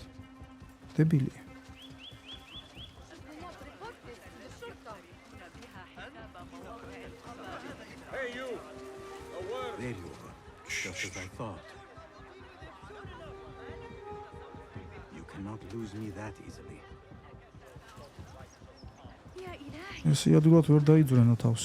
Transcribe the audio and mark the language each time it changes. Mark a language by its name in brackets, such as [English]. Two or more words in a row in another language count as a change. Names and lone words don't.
[Georgian] დებილია. [English] There you are, just as I thought. You cannot lose me that easily. [Georgian] ეს იადულად ვერ დაიძვრენო თავსო.